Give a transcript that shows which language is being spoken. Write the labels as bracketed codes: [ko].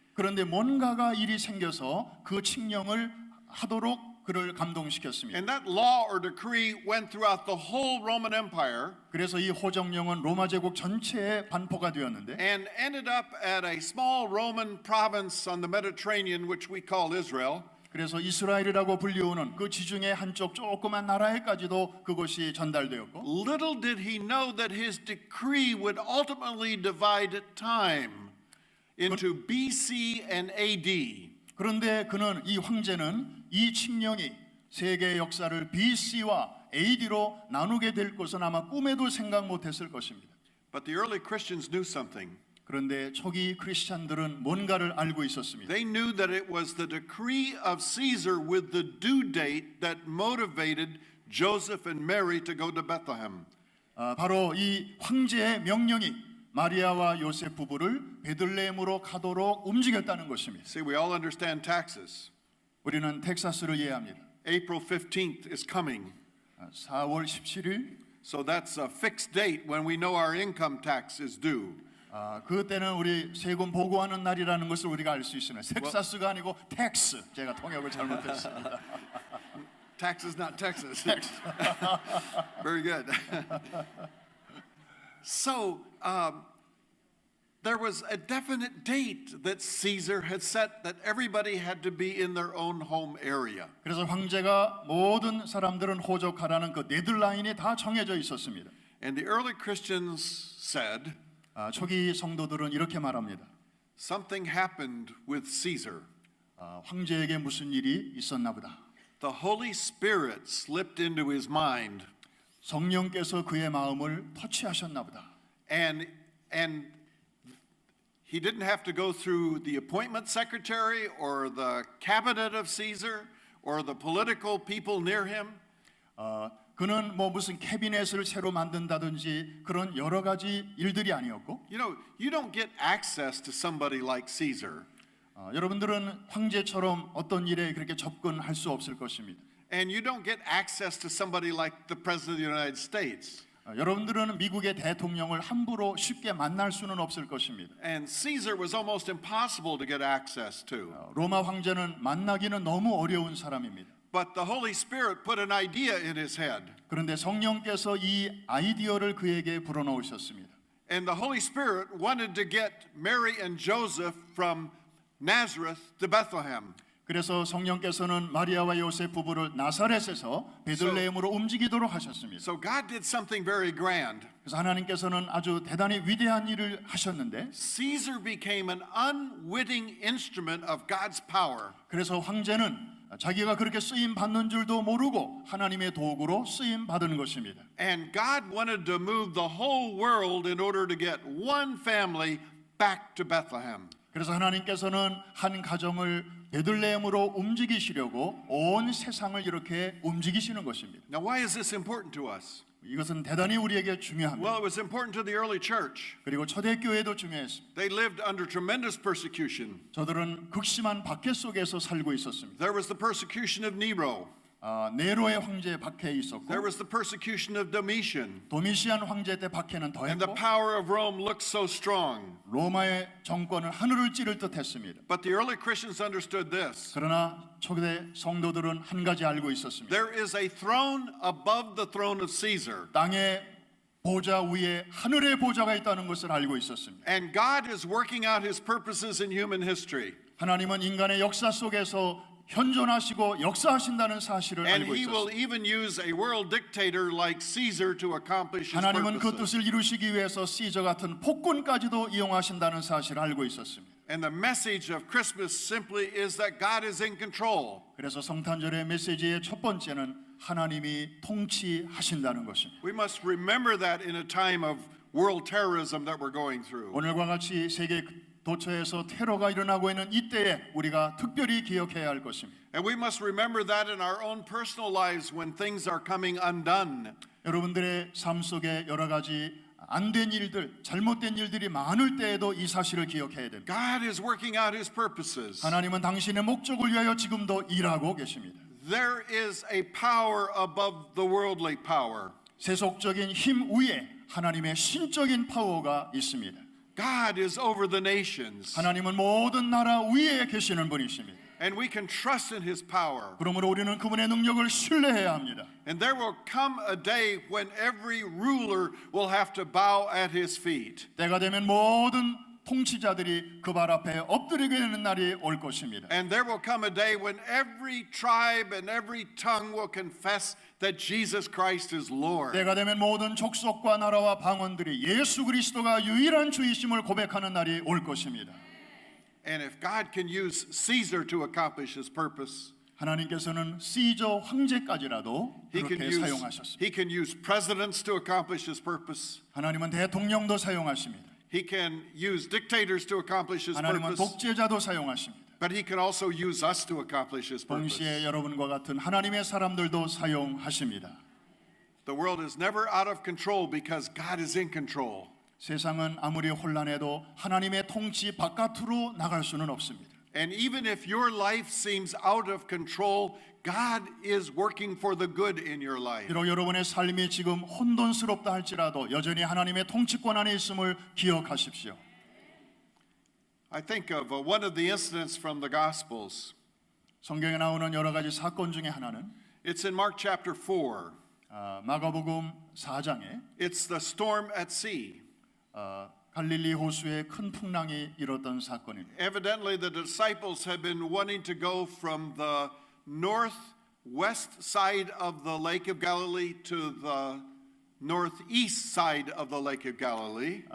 [ko] 그런데 뭔가가 일이 생겨서 그 칙령을 하도록 그를 감동시켰습니다. [en] And that law or decree went throughout the whole Roman Empire [ko] 그래서 이 호정령은 로마 제국 전체에 반포가 되었는데 [en] and ended up at a small Roman province on the Mediterranean, which we call Israel. [ko] 그래서 이스라엘이라고 불리우는 그 지중해 한쪽 조그만 나라에까지도 그것이 전달되었고 [en] Little did he know that his decree would ultimately divide time into BC and AD. [ko] 그런데 그는 이 황제는 이 칙령이 세계의 역사를 BC와 AD로 나누게 될 것은 아마 꿈에도 생각 못했을 것입니다. [en] But the early Christians knew something. [ko] 그런데 초기 크리스찬들은 뭔가를 알고 있었습니다. [en] They knew that it was the decree of Caesar with the due date that motivated Joseph and Mary to go to Bethlehem. [ko] 바로 이 황제의 명령이 마리아와 요셉 부부를 베들레헴으로 가도록 움직였다는 것입니다. [en] See, we all understand taxes. [ko] 우리는 텍사스를 이해합니다. [en] April 15th is coming. [ko] 4월 17일 [en] So that's a fixed date when we know our income tax is due. [ko] 그때는 우리 세금 보고하는 날이라는 것을 우리가 알 수 있습니다. 텍사스가 아니고 텍스. 제가 통역을 잘못했습니다. [en] Taxes, not Texas. Very good. So there was a definite date that Caesar had set that everybody had to be in their own home area. [ko] 그래서 황제가 모든 사람들은 호적하라는 그 데드라인이 다 정해져 있었습니다. [en] And the early Christians said, [ko] 초기 성도들은 이렇게 말합니다. [en] something happened with Caesar. [ko] 황제에게 무슨 일이 있었나 보다. [en] The Holy Spirit slipped into his mind. [ko] 성령께서 그의 마음을 터치하셨나 보다. [en] And he didn't have to go through the appointment secretary or the cabinet of Caesar or the political people near him. [ko] 그는 뭐 무슨 캐비넷을 새로 만든다든지 그런 여러 가지 일들이 아니었고, [en] You know, you don't get access to somebody like Caesar. [ko] 여러분들은 황제처럼 어떤 일에 그렇게 접근할 수 없을 것입니다. [en] And you don't get access to somebody like the President of the United States. [ko] 여러분들은 미국의 대통령을 함부로 쉽게 만날 수는 없을 것입니다. [en] And Caesar was almost impossible to get access to. [ko] 로마 황제는 만나기는 너무 어려운 사람입니다. [en] But the Holy Spirit put an idea in his head. [ko] 그런데 성령께서 이 아이디어를 그에게 불어넣으셨습니다. [en] And the Holy Spirit wanted to get Mary and Joseph from Nazareth to Bethlehem. [ko] 그래서 성령께서는 마리아와 요셉 부부를 나사렛에서 베들레헴으로 움직이도록 하셨습니다. [en] So God did something very grand. [ko] 그래서 하나님께서는 아주 대단히 위대한 일을 하셨는데, [en] Caesar became an unwitting instrument of God's power. [ko] 그래서 황제는 자기가 그렇게 쓰임 받는 줄도 모르고 하나님의 도구로 쓰임 받은 것입니다. [en] And God wanted to move the whole world in order to get one family back to Bethlehem. [ko] 그래서 하나님께서는 한 가정을 베들레헴으로 움직이시려고 온 세상을 이렇게 움직이시는 것입니다. [en] Now, why is this important to us? [ko] 이것은 대단히 우리에게 중요합니다. [en] Well, it was important to the early church. [ko] 그리고 초대교회도 중요했습니다. [en] They lived under tremendous persecution. [ko] 저들은 극심한 박해 속에서 살고 있었습니다. [en] There was the persecution of Nero. [ko] 네로의 황제 박해 있었고, [en] There was the persecution of Domitian. [ko] 도미시안 황제 때 박해는 [en] And the [ko] 더했고, [en] power of Rome looked so strong. [ko] 로마의 정권은 하늘을 찌를 듯했습니다. [en] But the early Christians understood this. [ko] 그러나 초대 성도들은 한 가지 알고 있었습니다. [en] There is a throne above the throne of Caesar. [ko] 땅의 보좌 위에 하늘의 보좌가 있다는 것을 알고 있었습니다. [en] And God is working out his purposes in human history. [ko] 하나님은 인간의 역사 속에서 현존하시고 역사하신다는 사실을 [en] And [ko] 알고 [en] he will [ko] 있었습니다. [en] even use a world dictator like Caesar to accomplish his [ko] 하나님은 그 [en] purposes. [ko] 뜻을 이루시기 위해서 시저 같은 폭군까지도 이용하신다는 사실을 알고 있었습니다. [en] And the message of Christmas simply is that God is in control. [ko] 그래서 성탄절의 메시지의 첫 번째는 하나님이 통치하신다는 것입니다. [en] We must remember that in a time of world terrorism that we're going through. [ko] 오늘과 같이 세계 도처에서 테러가 일어나고 있는 이때에 우리가 특별히 기억해야 할 것입니다. [en] And we must remember that in our own personal lives when things are coming undone. [ko] 여러분들의 삶 속에 여러 가지 안 된 일들, 잘못된 일들이 많을 때에도 이 사실을 기억해야 됩니다. [en] God is working out his purposes. [ko] 하나님은 당신의 목적을 위하여 지금도 일하고 계십니다. [en] There is a power above the worldly power. [ko] 세속적인 힘 위에 하나님의 신적인 파워가 있습니다. [en] God is over the nations. [ko] 하나님은 모든 나라 위에 계시는 분이십니다. [en] And we can trust in his power. [ko] 그러므로 우리는 그분의 능력을 신뢰해야 합니다. [en] And there will come a day when every ruler will have to bow at his feet. [ko] 때가 되면 모든 통치자들이 그 발 앞에 엎드리게 되는 날이 올 것입니다. [en] And there will come a day when every tribe and every tongue will confess that Jesus Christ is Lord. [ko] 때가 되면 모든 족속과 나라와 방언들이 예수 그리스도가 유일한 주이심을 고백하는 날이 올 것입니다. [en] And if God can use Caesar to accomplish his purpose, [ko] 하나님께서는 시저 황제까지라도 그렇게 사용하셨습니다. [en] he can use presidents to accomplish his purpose. [ko] 하나님은 대통령도 사용하십니다. [en] He can use dictators to accomplish his [ko] 하나님은 [en] purpose. [ko] 독재자도 사용하십니다. [en] But he can also use us to accomplish his purpose. [ko] 동시에 여러분과 같은 하나님의 사람들도 사용하십니다. [en] The world is never out of control because God is in control. [ko] 세상은 아무리 혼란해도 하나님의 통치 바깥으로 나갈 수는 없습니다. [en] And even if your life seems out of control, God is working for the good in your life. [ko] 비록 여러분의 삶이 지금 혼돈스럽다 할지라도 여전히 하나님의 통치권 안에 있음을 기억하십시오. [en] I think of one of the incidents from the Gospels. [ko] 성경에 나오는 여러 가지 사건 중에 하나는 [en] It's in Mark chapter 4. [ko] 마가복음 4장에 [en] It's the storm at sea. [ko] 갈릴리 호수에 큰 풍랑이 일었던 사건입니다. [en] Evidently, the disciples had been wanting to go from the northwest side of the Lake of Galilee to the northeast side of the Lake of Galilee.